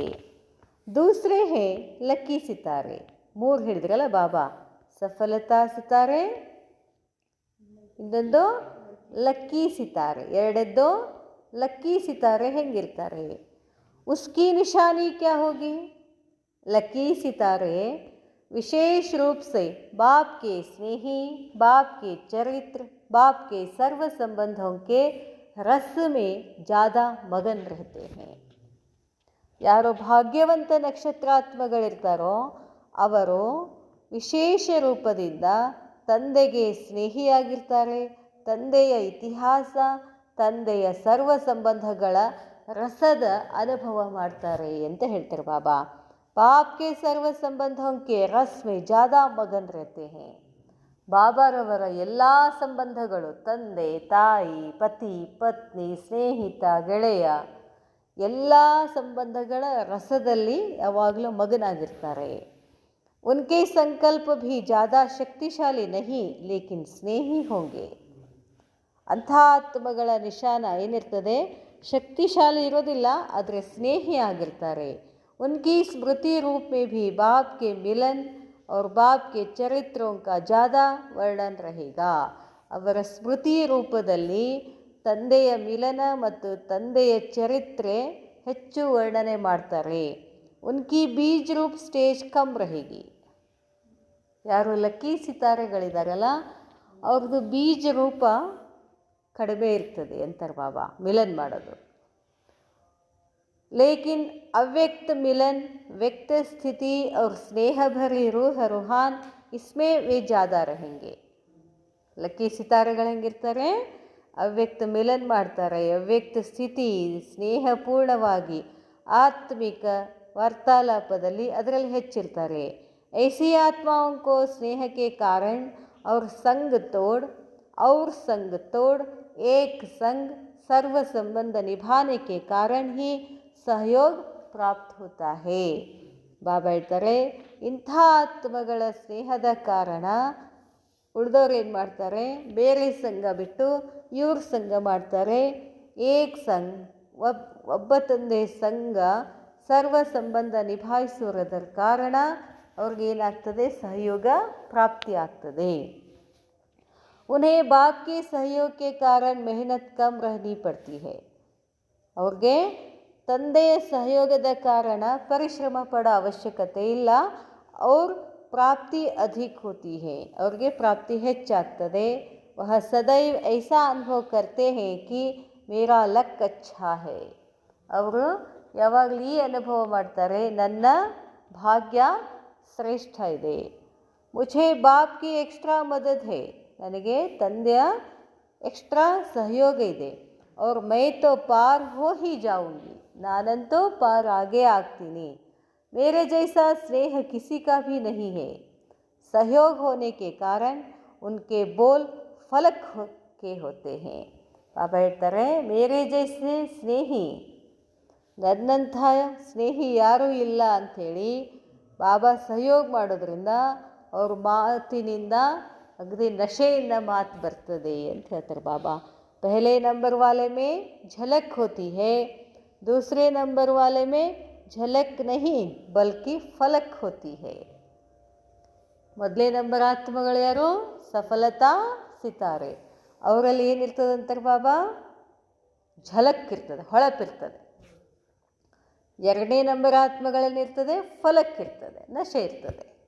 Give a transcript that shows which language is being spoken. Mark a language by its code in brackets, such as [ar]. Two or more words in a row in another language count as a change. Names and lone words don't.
[hi] दूसरे हैं लकी सितारे. [kn] 3 ಹೇಳಿದ್ರಲ್ಲ ಬಾಬಾ, [hi] सफलता सितारे, [kn] ಇನ್ನೊಂದು [hi] लकी सितारे, [kn] ಎರಡದ್ದು [hi] लकी सितारे. ಹೆಂಗಿರ್ತಾರೆ, उसकी निशानी क्या होगी. लकी सितारे विशेष रूप से बाप के स्नेही, बाप के चरित्र, बाप के सर्व संबंधों के रस में ज़्यादा मगन रहते हैं. [kn] ಯಾರೋ ಭಾಗ್ಯವಂತ ನಕ್ಷತ್ರಾತ್ಮಗಳಿರ್ತಾರೋ ಅವರು ವಿಶೇಷ ರೂಪದಿಂದ ತಂದೆಗೆ ಸ್ನೇಹಿಯಾಗಿರ್ತಾರೆ. ತಂದೆಯ ಇತಿಹಾಸ, ತಂದೆಯ ಸರ್ವ ಸಂಬಂಧಗಳ ರಸದ ಅನುಭವ ಮಾಡ್ತಾರೆ ಅಂತ ಹೇಳ್ತಾರೆ ಬಾಬಾ. [hi] बाप के सर्व संबंधों के रस में ज़्यादा मगन रहते हैं. [kn] ಬಾಬಾರವರ ಎಲ್ಲ ಸಂಬಂಧಗಳು, ತಂದೆ ತಾಯಿ, ಪತಿ ಪತ್ನಿ, ಸ್ನೇಹಿತ ಗೆಳೆಯ, ಎಲ್ಲ ಸಂಬಂಧಗಳ ರಸದಲ್ಲಿ ಯಾವಾಗಲೂ ಮಗನಾಗಿರ್ತಾರೆ. [hi] उनके संकल्प भी ज़्यादा शक्तिशाली नहीं लेकिन स्नेही होंगे. [kn] ಅಂಥ ಆತ್ಮಗಳ ನಿಶಾನ ಏನಿರ್ತದೆ, ಶಕ್ತಿಶಾಲಿ ಇರೋದಿಲ್ಲ, ಆದರೆ ಸ್ನೇಹಿ ಆಗಿರ್ತಾರೆ. [hi] उनकी स्मृति रूप में भी बाप के मिलन और बाप के चरित्रों का ज़्यादा वर्णन रहेगा. [kn] ಅವರ ಸ್ಮೃತಿ ರೂಪದಲ್ಲಿ ತಂದೆಯ ಮಿಲನ ಮತ್ತು ತಂದೆಯ ಚರಿತ್ರೆ ಹೆಚ್ಚು ವರ್ಣನೆ ಮಾಡ್ತಾರೆ. [hi] उनकी बीज रूप स्टेज कम रहेगी. [kn] ಯಾರು ಲಕ್ಕಿ ಸಿತಾರೆಗಳಿದಾರಲ್ಲ ಅವ್ರದ್ದು ಬೀಜ ರೂಪ ಕಡಿಮೆ ಇರ್ತದೆ ಅಂತಾರೆ ಬಾಬಾ, ಮಿಲನ್ ಮಾಡೋದು. [hi] लेकिन अव्यक्त मिलन, व्यक्त स्थिति और स्नेह भरी रूहान इसमें वे ज़्यादा रहेंगे. [kn] ಲಕ್ಕಿ ಸಿತಾರೆಗಳು ಹೆಂಗಿರ್ತಾರೆ, ಅವ್ಯಕ್ತ ಮಿಲನ್ ಮಾಡ್ತಾರೆ, ಅವ್ಯಕ್ತ ಸ್ಥಿತಿ, ಸ್ನೇಹಪೂರ್ಣವಾಗಿ ಆತ್ಮಿಕ ವಾರ್ತಾಲಾಪದಲ್ಲಿ ಅದರಲ್ಲಿ ಹೆಚ್ಚಿರ್ತಾರೆ. [hi] ऐसी आत्माओं को स्नेह के कारण और संग तोड़ एक संग सर्व संबंध निभाने के कारण ही सहयोग प्राप्त होता है. [kn] ಬಾಬಾ ಹೇಳ್ತಾರೆ ಇಂಥ ಆತ್ಮಗಳ ಸ್ನೇಹದ ಕಾರಣ ಉಳಿದವ್ರು ಏನು ಮಾಡ್ತಾರೆ, ಬೇರೆ ಸಂಘ ಬಿಟ್ಟು ಇವ್ರ ಸಂಘ ಮಾಡ್ತಾರೆ. [hi] एक संग, [kn] ಒಬ್ಬ ತಂದೆ ಸಂಘ ಸರ್ವ ಸಂಬಂಧ ನಿಭಾಯಿಸುವುದರ ಕಾರಣ ಅವ್ರಿಗೇನಾಗ್ತದೆ, ಸಹಯೋಗ ಪ್ರಾಪ್ತಿ ಆಗ್ತದೆ. [hi] उन्हें बाप के सहयोग के कारण मेहनत कम रहनी पड़ती है. [kn] ಅವ್ರಿಗೆ ತಂದೆಯ ಸಹಯೋಗದ ಕಾರಣ ಪರಿಶ್ರಮ ಪಡೋ ಅವಶ್ಯಕತೆ ಇಲ್ಲ. ಅವ್ರು ಪ್ರಾಪ್ತಿ ಅಧಿಕ [hi] होती है [kn] ಅವ್ರಿಗೆ ಪ್ರಾಪ್ತಿ ಹೆಚ್ಚಾಗ್ತದೆ [hi] वह सदैव ऐसा अनुभव करते हैं कि मेरा लक अच्छा है [kn] ಅವರು ಯಾವಾಗಲೂ ಈ ಅನುಭವ ಮಾಡ್ತಾರೆ ನನ್ನ ಭಾಗ್ಯ ಶ್ರೇಷ್ಠ ಇದೆ [hi] मुझे बाप की एक्स्ट्रा मदद है [kn] ನನಗೆ ತಂದೆಯ ಎಕ್ಸ್ಟ್ರಾ ಸಹಯೋಗ ಇದೆ [hi] और मैं तो पार हो ही जाऊंगी [kn] ನಾನಂತೂ ಪಾರ್ ಆಗೇ ಆಗ್ತೀನಿ [hi] मेरे जैसा स्नेह किसी का भी नहीं है सहयोग होने के कारण उनके बोल फलक के होते हैं [kn] ಬಾಬಾ ಹೇಳ್ತಾರೆ [hi] मेरे जैसे स्नेही ನನ್ನಂಥ [kn] ಸ್ನೇಹಿ ಯಾರೂ ಇಲ್ಲ ಅಂಥೇಳಿ ಬಾಬಾ ಸಹಯೋಗ ಮಾಡೋದ್ರಿಂದ ಅವ್ರ ಮಾತಿನಿಂದ ಅಗದಿ ನಶೆಯಿಂದ ಮಾತು ಬರ್ತದೆ ಅಂತ ಹೇಳ್ತಾರೆ ಬಾಬಾ [hi] पहले नंबर वाले में झलक होती है दूसरे नंबर वाले में झलक नहीं बल्कि फलक होती है [kn] ಮೊದಲೇ ನಂಬರ್ ಆತ್ಮಗಳು ಯಾರು ಸಫಲತಾ ಸಿತಾರೆ ಅವರಲ್ಲಿ ಏನಿರ್ತದೆ ಅಂತಾರೆ ಬಾಬಾ ಝಲಕ್ ಇರ್ತದೆ ಹೊಳಪಿರ್ತದೆ ಎರಡನೇ ನಂಬರ್ ಆತ್ಮಗಳಲ್ಲಿ ಇರ್ತದೆ ಫಲಕ್ ಇರ್ತದೆ ನಶೆ ಇರ್ತದೆ